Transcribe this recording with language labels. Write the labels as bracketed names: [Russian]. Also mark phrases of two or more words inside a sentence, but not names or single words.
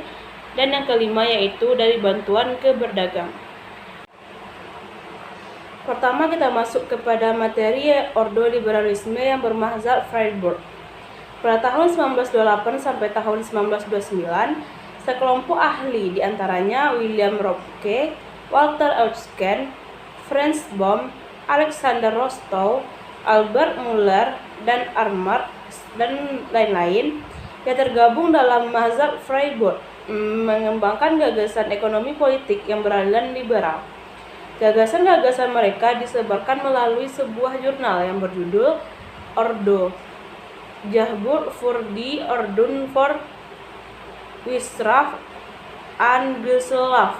[Indonesian] Dan yang kelima yaitu dari bantuan ke berdagang. Pertama, kita masuk kepada materi ordoliberalisme yang bermazhab Freiburg. Pada tahun 1928 sampai tahun 1929, sekelompok ahli, diantaranya William Röpke, Walter Eucken, Franz Bohm, Alexander Rostow, Albert Muller, dan Armand, dan lain-lain, yang tergabung dalam mazhab Freiburg, mengembangkan gagasan ekonomi politik yang beraliran liberal. Gagasan-gagasan mereka disebarkan melalui sebuah jurnal yang berjudul Ordo, Jahbur für die Ordnung für Wirtschaft und Gesellschaft.